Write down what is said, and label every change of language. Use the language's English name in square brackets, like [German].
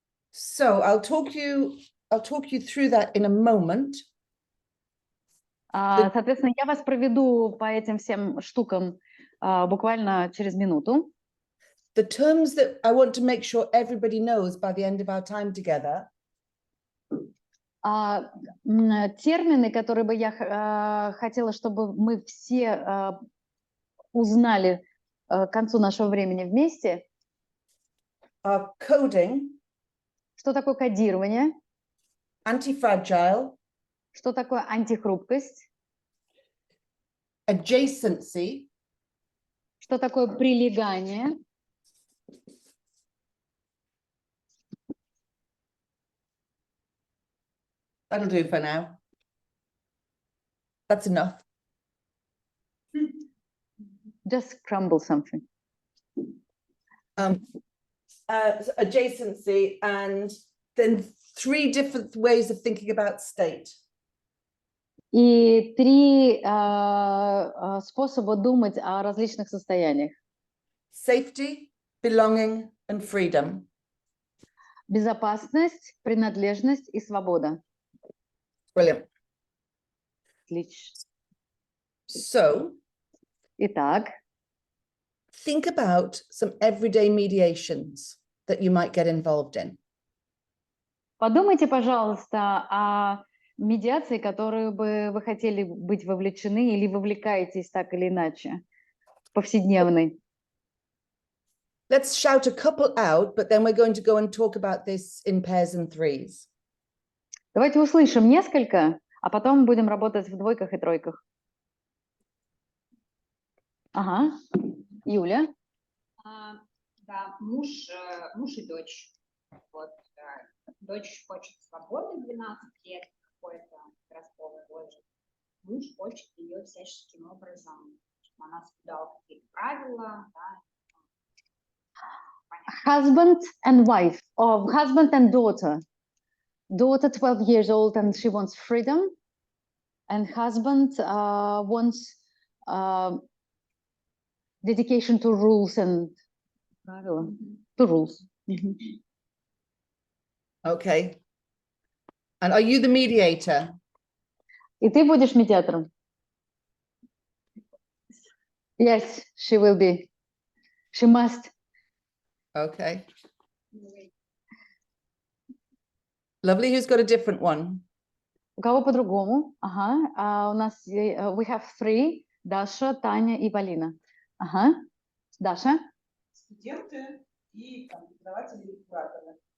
[English] So I'll talk you through that in a moment. [Russian] Соответственно, я вас проведу по этим всем штукам буквально через минуту. [English] The terms that I want to make sure everybody knows by the end of our time together. [Russian] Термины, которые бы я хотела, чтобы мы все узнали к концу нашего времени вместе. [English] Coding. [Russian] Что такое кодирование? [English] Anti-fragile. [Russian] Что такое антихрупкость? [English] Adjacency. [Russian] Что такое прилегание? [English] That'll do for now. That's enough. Just crumble something. Adjacency, and then 3 different ways of thinking about state. [Russian] И 3 способа думать о различных состояниях. [English] Safety, belonging, and freedom. [Russian] Безопасность, принадлежность и свобода. [English] Brilliant. [Russian] Отлично. [English] So, [Russian] итак, [English] think about some everyday mediations that you might get involved in. [Russian] Подумайте, пожалуйста, о медиации, которую бы вы хотели быть вовлечены или вовлекаетесь так или иначе, повседневной. [English] Let's shout a couple out, but then we're going to go and talk about this in pairs and threes. [Russian] Давайте услышим несколько, а потом будем работать в двойках и тройках. Ага, Юля. Да, муж и дочь. Вот, дочь хочет свободы 12 лет, какой-то подростковый возраст. Муж хочет ее всяческим образом, чтобы она соблюдала какие-то правила, да. [English] Husband and wife, or husband and daughter. Daughter 12 years old and she wants freedom, and husband wants dedication to rules and to rules. Okay. And are you the mediator? [Russian] И ты будешь медиатором? [English] Yes, she will be. She must. Okay. Lovely. Who's got a different one? [Russian] У кого по-другому? Ага. У нас [English] we have 3. [Russian] Даша, Таня и Полина. Ага. Даша? Студенты и преподаватели и кураторы.